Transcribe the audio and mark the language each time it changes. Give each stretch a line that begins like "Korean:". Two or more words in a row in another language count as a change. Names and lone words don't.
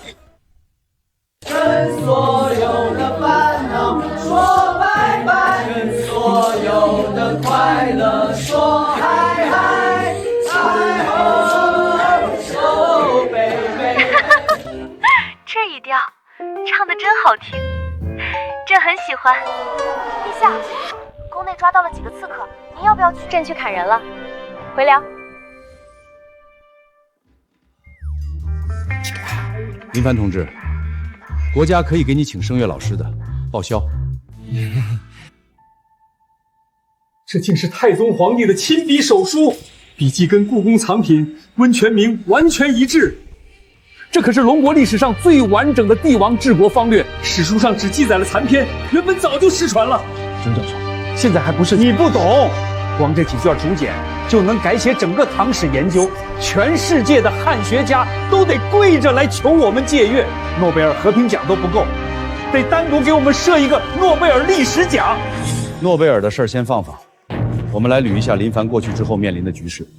Chinese: 跟所有的煩惱說拜拜，跟所有的快樂說嗨嗨，嗨吼。這一調唱得真好聽，朕很喜歡。陛下， 宮內抓到了幾個刺客，您要不要去？朕去砍人了，回聊。林凡同志，国家可以给你请声乐老师的，报销。这竟是太宗皇帝的亲笔手书，笔迹跟故宫藏品温泉铭完全一致。这可是龙国历史上最完整的帝王治国方略，史书上只记載了殘篇，原本早就失傳了。曾教授，現在還不是你不懂，光這幾卷竹簡就能改寫整個唐史研究，全世界的漢學家都得跪着來求我們借閱，諾貝爾和平獎都不夠，得單獨給我們設一個諾貝爾歷史獎。諾貝爾的事兒先放放，我們來捋一下林凡過去之後面臨的局勢。